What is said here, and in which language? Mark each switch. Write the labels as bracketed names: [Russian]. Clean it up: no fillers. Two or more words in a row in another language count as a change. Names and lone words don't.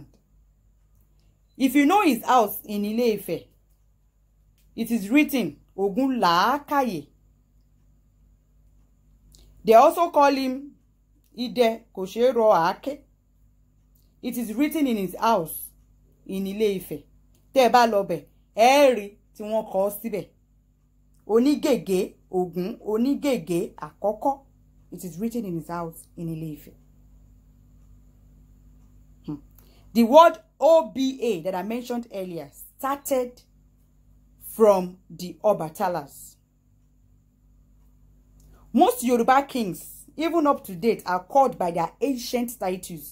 [English] If you know his house in Ile-Ife, it is written Ogun Laakaye. They also call him Ide Koshero Ake. It is written in his house in Ile-Ife. [Yoruba] Teba lobe, eri tí wọ́n kọ síbẹ̀. Onigege Ogun, Onigege Akoko. [English] It is written in his house in Ile-Ife. The word OBA that I mentioned earlier started from the Obatalas. Most Yoruba kings, even up to date, are called by their ancient titles.